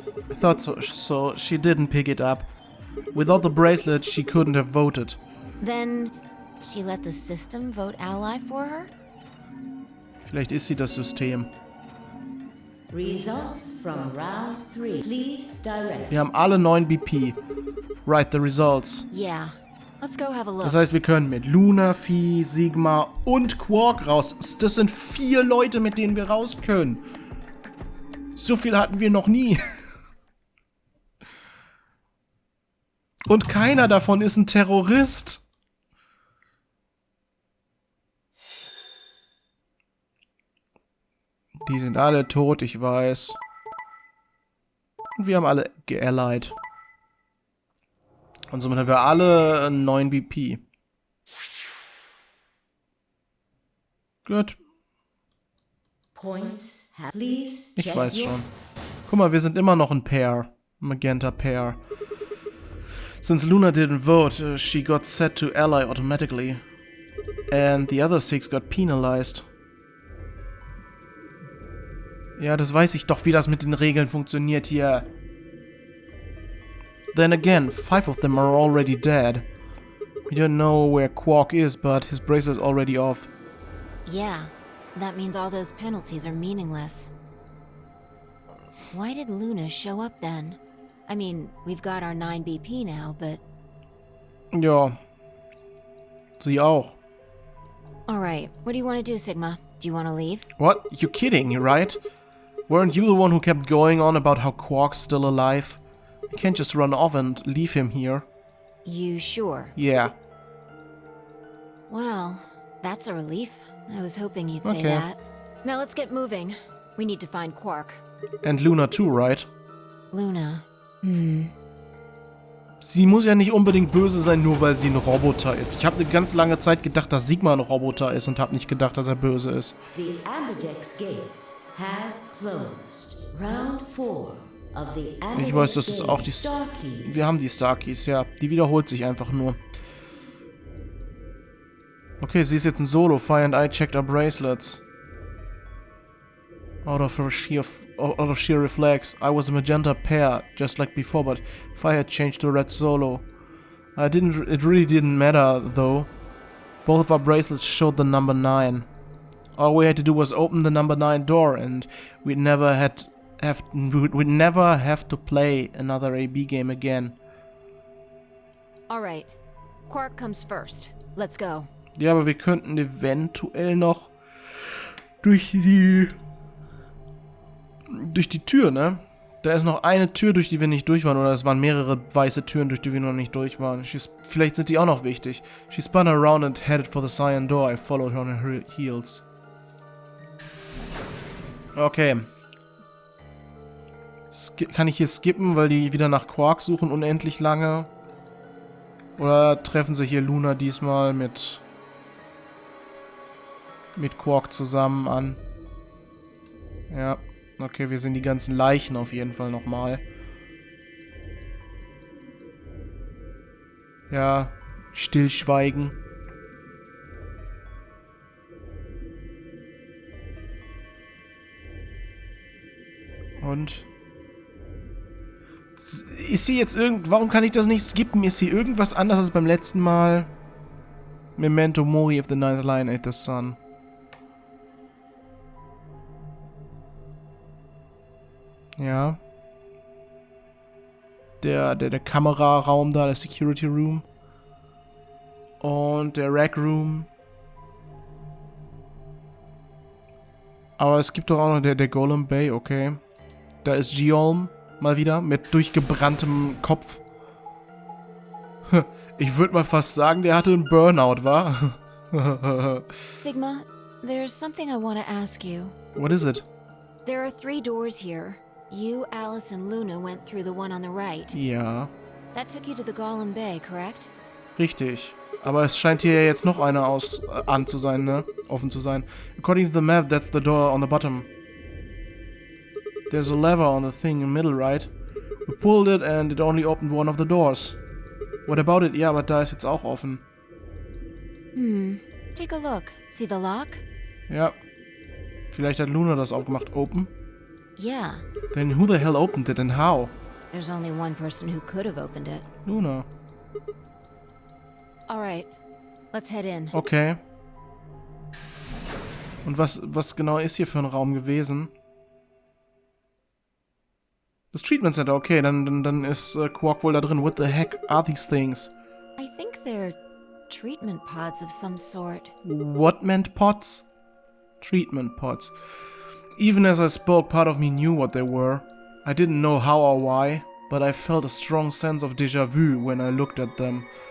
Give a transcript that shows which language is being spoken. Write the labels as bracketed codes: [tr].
[en] I thought so she didn't pick it up. Without the bracelet, she couldn't have voted. Then she let the system vote Ally for her? [de] Vielleicht ist sie das System. [en] Results from round 3. Please direct. [de] Wir haben alle 9 BP. [en] Right, the results. Yeah. Let's go have a look. [de] Das heißt, wir können mit Luna, Phi, Sigma und Quark raus. Das sind 4 Leute, mit denen wir raus können. So viel hatten wir noch nie. Und keiner davon ist ein Terrorist. Die sind alle tot, ich weiß. Und wir haben alle geallied. Und somit haben wir alle einen 9 BP. Gut. [en] Points. Please [de] Ich [en] check [de] weiß [en] your [de] schon. Guck mal, wir sind immer noch ein Pair. [en] Magenta Pair. Since Luna didn't vote, she got set to ally automatically. And the other 6 got penalized. [de] Ja, das weiß ich doch, wie das mit den Regeln funktioniert hier. [en] Then again, 5 of them are already dead. We don't know where Quark is, but his bracelet's already off. Yeah. That means all those penalties are meaningless. Why did Luna show up then? I mean, we've got our 9 BP now, but... [de] Ja. Sie auch. [en] Alright, what do you want to do, Sigma? Do you want to leave? What? You kidding, right? Weren't you the one who kept going on about how Quark's still alive? You can't just run off and leave him here. You sure? Yeah. Well, that's a relief. I was hoping you'd say Okay. that. Now let's get moving. We need to find Quark. And Luna too, right? Luna. [de] Sie muss ja nicht unbedingt böse sein, nur weil sie ein Roboter ist. Ich habe eine ganz lange Zeit gedacht, dass Sigma ein Roboter ist und habe nicht gedacht, dass er böse ist. [en] The Ambidex gates have closed. Round 4 of the Ambidex [de] Ich weiß, das ist auch die... [en] Star Keys. [de] Wir haben die Star Keys, ja. Die wiederholt sich einfach nur. Okay, sie ist jetzt ein Solo. [en] Fi and I checked our bracelets. Out of sheer reflex, I was a magenta pair, just like before, but Fi had changed to a red solo. It really didn't matter, though. Both of our bracelets showed the number 9. All we had to do was open the number 9 door, and we'd never have to play another AB game again. Alright. Quark comes first. Let's go. [de] Ja, aber wir könnten eventuell noch durch die Tür, ne? Da ist noch eine Tür, durch die wir nicht durch waren. Oder es waren mehrere weiße Türen, durch die wir noch nicht durch waren. Vielleicht sind die auch noch wichtig. [en] She spun around and headed for the cyan door. I followed her on her heels. Okay. [de] Kann ich hier skippen, weil die wieder nach Quark suchen unendlich lange? Oder treffen sie hier Luna diesmal mit Quark zusammen an? Ja. Okay, wir sehen die ganzen Leichen auf jeden Fall nochmal. Ja, Stillschweigen. Und? Ist sie jetzt warum kann ich das nicht skippen? Ist hier irgendwas anders als beim letzten Mal? [en] Memento Mori of the Ninth Line ate the Sun. [de] Ja. Der Kameraraum da, der Security Room. Und der Rack Room. Aber es gibt doch auch noch der Golem Bay, okay. Da ist Geolm. Mal wieder, mit durchgebranntem Kopf. Ich würde mal fast sagen, der hatte einen Burnout, wa? [en] Sigma, there's something I want to ask you. What is it? There are 3 doors here. You, Alice, and Luna went through the one on the right. [de] Ja, [en] That took you to the Golem Bay, correct? [de] richtig. Aber es scheint hier jetzt noch eine an zu sein, ne? Offen zu sein. [en] According to the map, that's the door on the bottom. There's a lever on the thing in the middle, right? We pulled it and it only opened one of the doors. What about it? [de] Ja, aber da ist jetzt auch offen. [en] Take a look. See the lock? [de] Ja. Vielleicht hat Luna das aufgemacht. [en] Open? Yeah. Then who the hell opened it and how? There's only one person who could have opened it. Luna. Alright. Let's head in. Okay. [de] Und was genau ist hier für ein Raum gewesen? Das Treatment Center, okay, dann ist Quark wohl da drin. [en] What the heck are these things? I think they're treatment pods of some sort. What meant pods? Treatment pods. Even as I spoke, part of me knew what they were. I didn't know how or why, but I felt a strong sense of déjà vu when I looked at them.